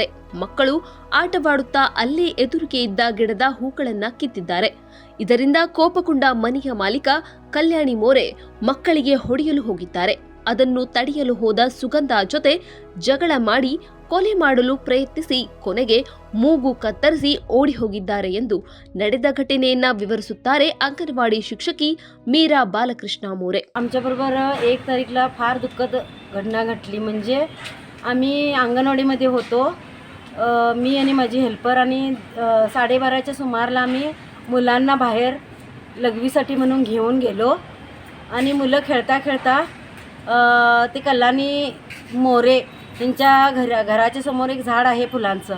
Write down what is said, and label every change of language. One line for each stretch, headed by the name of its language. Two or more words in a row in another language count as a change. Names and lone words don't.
Kannada: ಮಕ್ಕಳು ಆಟವಾಡುತ್ತಾ ಅಲ್ಲೇ ಎದುರಿಗೆ ಇದ್ದ ಗಿಡದ ಹೂಗಳನ್ನ ಕಿತ್ತಿದ್ದಾರೆ. ಇದರಿಂದ ಕೋಪಗೊಂಡ ಮನೆಯ ಮಾಲೀಕ ಕಲ್ಯಾಣಿ ಮೋರೆ ಮಕ್ಕಳಿಗೆ ಹೊಡೆಯಲು ಹೋಗಿದ್ದಾರೆ. ಅದನ್ನು ತಡೆಯಲು ಹೋದ ಸುಗಂಧ ಜೊತೆ ಜಗಳ ಮಾಡಿ ಕೊಲೆ ಮಾಡಲು ಪ್ರಯತ್ನಿಸಿ ಕೊನೆಗೆ ಮೂಗು ಕತ್ತರಿಸಿ ಓಡಿ ಹೋಗಿದ್ದಾರೆ ಎಂದು ನಡೆದ घटनेಯನ್ನ विवरिಸುತ್ತಾರೆ
Marathi: अंगणवाडी शिक्षकी मीरा बालकृष्ण मोरे. आमच्याबरोबर 1 तारीखला फार दुःखद घटना घडली. म्हणजे आम्ही अंगणवाडीमध्ये होतो. मी आणि माझी हेल्पर आणि 12:30च्या सुमाराला आम्ही मुलांना बाहेर लघवीसाठी म्हणून घेऊन गेलो आणि मुलं खेळता खेळता ते कल्याणी मोरे यांच्या घराच्या समोर एक झाड आहे फुलांचं.